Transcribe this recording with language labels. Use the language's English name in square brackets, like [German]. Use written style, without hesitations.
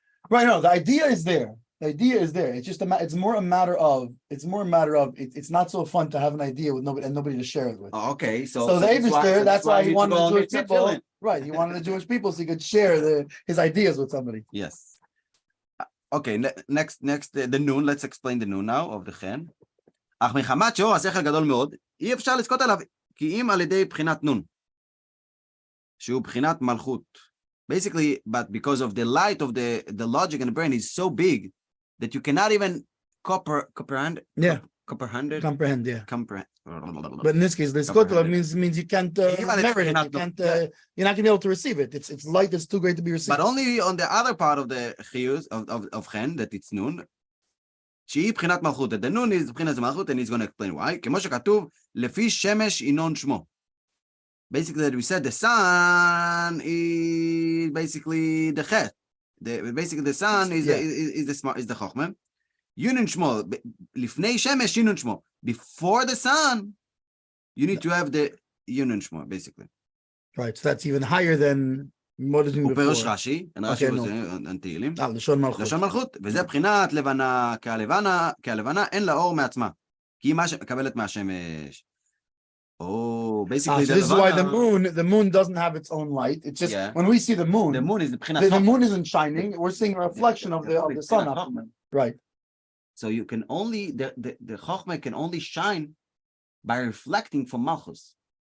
[English] Right. No, the idea is there. The idea is there. It's just it's more a matter of it's not so fun to have an idea with nobody to share it with. Oh, okay, So the Eibishter, that's why he wanted the Jewish people, right? He wanted the Jewish people so he could share his ideas with somebody. Yes. Okay, next, the noon. Let's explain the noon now of the chen. [Hebrew] אך מחמת שאור השכל גדול מאוד, אי אפשר לזכות עליו, כי אם על ידי בחינת נון, שהוא בחינת מלכות. [English] Basically, but because of the light of the logic and the brain is so big that you cannot even comprehend. Yeah. Comprehend. Yeah. Comprehend. But in this case, the skotla means you can't merit it. You can't. You're not gonna be able to receive it. It's light that's too great to be received. But only on the other part of the chiyus of chen, that it's noon. [Hebrew] שהיא בחינת מלכות. [English] The noon is [Hebrew] בחינת מלכות, [English] and he's going to explain why. [Hebrew] כמו שכתוב, לפי שמש ינון שמו. [English] Basically, that we said the sun is basically the chet. Basically, the sun is the chokhmah. Yunun shmo. Lifnei shemesh yunun shmo. Before the sun, you need to have the yunun shmo, basically. Right. So that's even higher than what is before. [Hebrew] ופירוש רש"י, רש"י תהילים. לשון מלכות. לשון מלכות, וזה בחינת לבנה, כהלבנה אין לה אור מעצמה. כי היא מה שמקבלת מהשמש. [English] Oh, basically, this is why the moon doesn't have its own light. It's just when we see the moon is the moon isn't shining. We're seeing a reflection of the sun. Right. So you can only the chokhmah can only shine by reflecting from malchus.